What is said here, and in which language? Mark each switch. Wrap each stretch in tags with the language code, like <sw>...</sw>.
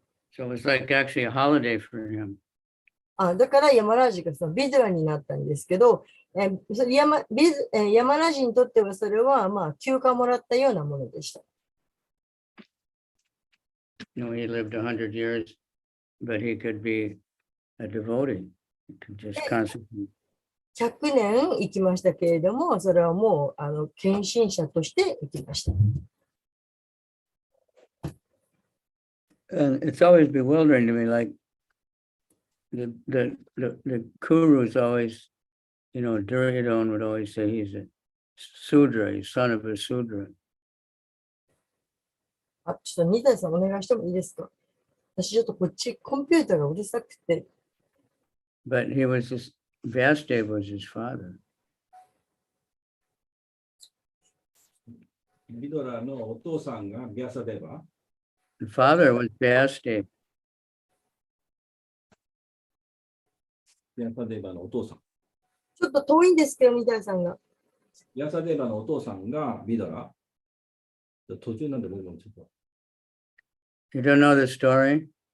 <en>So it was like actually a holiday for him.</en> <ja>だからヤマラージがそのビドゥラになったんですけど、ヤマラージにとってはそれはまあ休暇もらったようなものでした。</ja> <en>he lived 100 years, but he could be a devotee. He could just constantly.</en> <ja>100年生きましたけれども、それはもう、献身者として生きました。</ja> <en>And it's always bewildering to me, like the Kurus always, Duryodhana would always say he's a Sudra, he's son of a Sudra.</en> <ja>ちょっと二代さんお願いしてもいいですか？私ちょっとこっちコンピューターがうるさくて。</ja> <en>But he was Vyasadeva was his father.</en> <ja>ビドラのお父さんがビャサデバ。</ja> <en>The father was Vyasadeva.</en> <ja>ビャサデバのお父さん。ちょっと遠いんですけど、二代さんが。ビャサデバのお父さんがビドラ。途中なんで僕もちょっと。</ja> <en>You don't know the story?</en>